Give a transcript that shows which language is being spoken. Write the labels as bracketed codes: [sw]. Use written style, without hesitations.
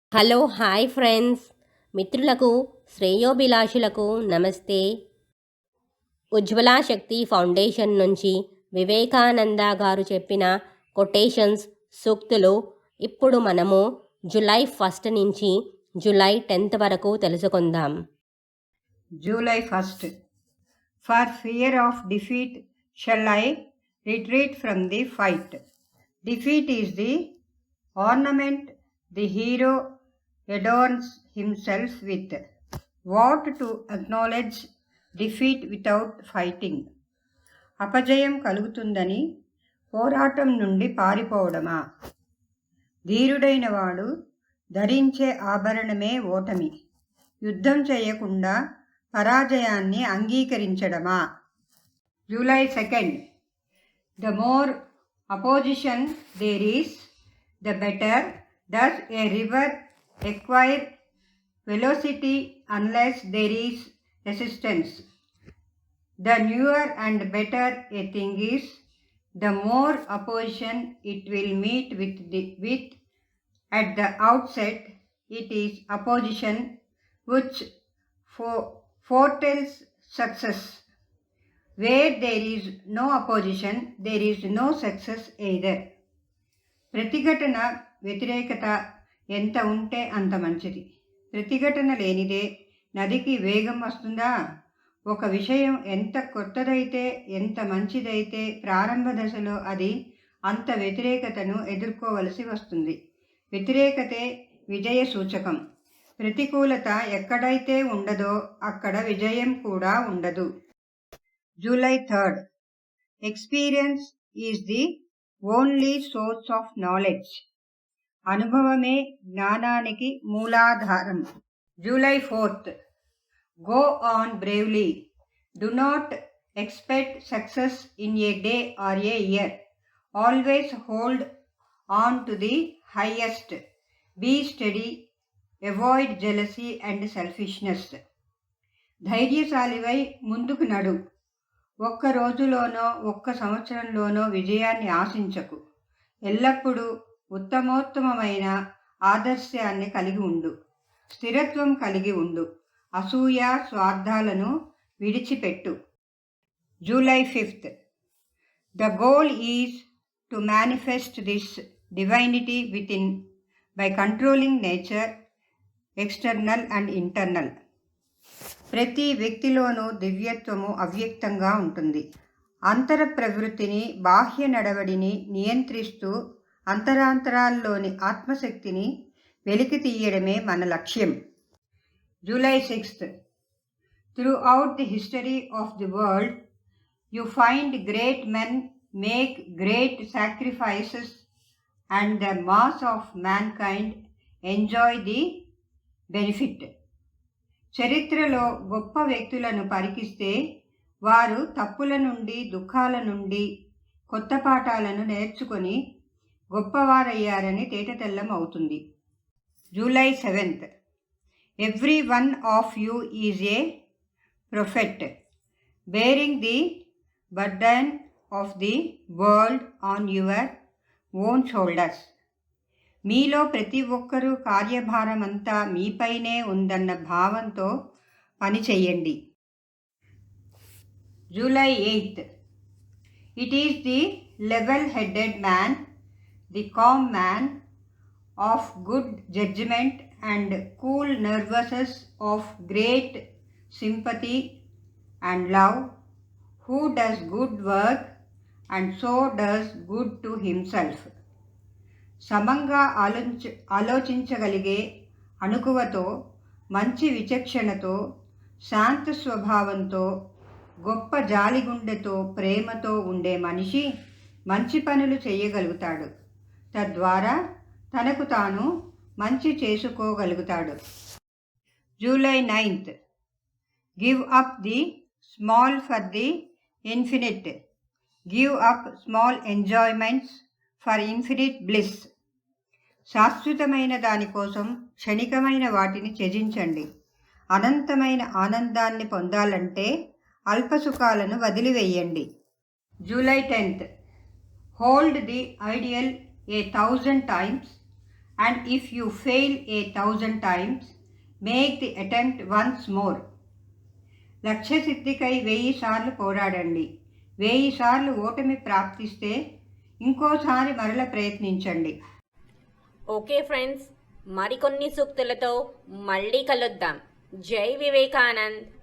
[te] Hello hi friends, మిత్రులకు శ్రేయోభిలాషులకు నమస్తే. ఉజ్వల శక్తి foundation నుంచి వివేకానంద గారు చెప్పిన కొటేషన్స్, సూక్తులు ఇప్పుడు మనము జూలై 1 నుంచి జూలై 10 వరకు తెలుసుకుందాం. [en] July 1st. For fear of defeat shall I retreat from the fight. Defeat is the ornament the hero adorns himself with. What to acknowledge defeat without fighting? [te] అపజయం కలుగుతుందని పోరాటం నుండి పారిపోవడమా? ధీరుడైన వాడు ధరించే ఆభరణమే ఓటమి. యుద్ధం చేయకుండా పరాజయాన్ని అంగీకరించడమా? [en] July 2nd. The more opposition there is, the better. Does a river acquire velocity unless there is resistance? The newer and better a thing is, the more opposition it will meet with at the outset. It is opposition which foretells success. Where there is no opposition, there is no success either. [te] ప్రతిఘటన, వ్యతిరేకత ఎంత ఉంటే అంత మంచిది. ప్రతిఘటన లేనిదే నదికి వేగం వస్తుందా? ఒక విషయం ఎంత కొత్తదైతే, ఎంత మంచిదైతే ప్రారంభ దశలో అది అంత వ్యతిరేకతను ఎదుర్కోవలసి వస్తుంది. వ్యతిరేకతే విజయ సూచకం. ప్రతికూలత ఎక్కడైతే ఉండదో అక్కడ విజయం కూడా ఉండదు. [en] July 3rd. Experience is the only source of knowledge. [te] అనుభవమే జ్ఞానానికి మూలాధారం. [en] July 4th. Go on bravely. Do not expect success in a day or a year. Always hold on to the highest. Be steady. Avoid jealousy and selfishness. [te] ధైర్యశాలివై ముందుకు నడు. ఒక్క రోజులోనో ఒక్క సంవత్సరంలోనో విజయాన్ని ఆశించకు. ఎల్లప్పుడూ ఉత్తమోత్తమైన ఆదర్శాన్ని కలిగి ఉండు. స్థిరత్వం కలిగి ఉండు. అసూయ, స్వార్థాలను విడిచిపెట్టు. [en] July 5th. The goal is to manifest this divinity within by controlling nature, external and internal. [te] ప్రతి వ్యక్తిలోనూ దివ్యత్వము అవ్యక్తంగా ఉంటుంది. అంతర ప్రవృత్తిని, బాహ్య నడవడిని నియంత్రిస్తూ అంతరాంతరాల్లోని ఆత్మశక్తిని వెలికి తీయడమే మన లక్ష్యం. [en] July 6th. Throughout the history of the world, you find great men make great sacrifices and the mass of mankind enjoy the benefit. [te] చరిత్రలో గొప్ప వ్యక్తులను పరికిస్తే వారు తప్పుల నుండి, దుఃఖాల నుండి కొత్త పాఠాలను నేర్చుకొని గొప్పవారయ్యారని తేటతెల్లం అవుతుంది. [en] July 7th. Every one of you is a prophet, bearing the burden of the world on your own shoulders. [te] మీలో ప్రతి ఒక్కరూ కార్యభారమంతా మీపైనే ఉందన్న భావంతో పనిచేయండి. [en] July 8th. It is the level-headed man, the calm man, of good judgment and cool nervousness, of great sympathy and love, who does good work and so does good to himself. [te] సమంగా ఆలోచించగలిగే అణుకువతో, మంచి విచక్షణతో, శాంత స్వభావంతో, గొప్ప జాలిగుండెతో, ప్రేమతో ఉండే మనిషి మంచి పనులు చేయగలుగుతాడు. తద్వారా తనకు తాను మంచి చేసుకోగలుగుతాడు. [en] July 9th. Give up the small for the infinite. Give up small enjoyments for infinite bliss. [te] శాశ్వతమైన దానికోసం క్షణికమైన వాటిని త్యజించండి. అనంతమైన ఆనందాన్ని పొందాలంటే అల్పసుఖాలను వదిలివేయండి. [en] July 10th. Hold the ideal 1,000 times and if you fail 1,000 times, make the attempt once more. [te] లక్ష్య సిద్ధికై 1000 సార్లు పోరాడండి. 1000 సార్లు ఓటమి ప్రాప్తిస్తే ఇంకోసారి మరల ప్రయత్నించండి. ఓకే ఫ్రెండ్స్, మరికొన్ని సూక్తులతో మళ్ళీ కలుద్దాం. జై వివేకానంద్.